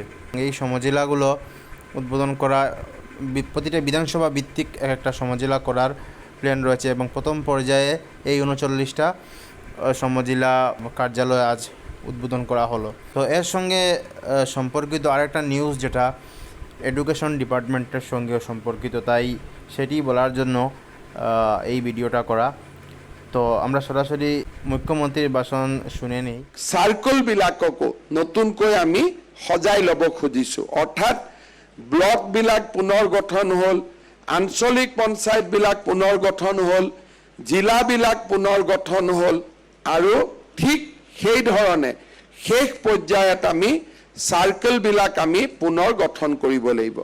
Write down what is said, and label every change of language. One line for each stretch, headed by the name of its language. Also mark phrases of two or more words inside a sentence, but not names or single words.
Bangla: এই সমজেলাগুলো উদ্বোধন করা প্রতিটা বিধানসভা ভিত্তিক একটা সমজেলা করার প্ল্যান রয়েছে এবং প্রথম পর্যায়ে এই 39টা সমজেলা কার্যালয় আজ উদ্বোধন করা হলো। তো এর সঙ্গে সম্পর্কিত আরেকটা নিউজ যেটা
English: education department-er
Bangla: সঙ্গেও সম্পর্কিত, তাই সেটি বলার জন্য এই ভিডিওটা করা। তো আমরা সরাসরি মুখ্যমন্ত্রীর ভাষণ শুনে নিই।
Assamese: সাৰ্কলবিলাককো নতুনকৈ আমি সজাই ল'ব খুজিছোঁ, অৰ্থাৎ ব্লকবিলাক পুনৰ গঠন হ'ল, আঞ্চলিক পঞ্চায়তবিলাক পুনৰ গঠন হ'ল, জিলাবিলাক পুনৰ গঠন হ'ল আৰু ঠিক সেই ধৰণে শেষ পৰ্যায়ত আমি সাৰ্কলবিলাক আমি পুনৰ গঠন কৰিব লাগিব।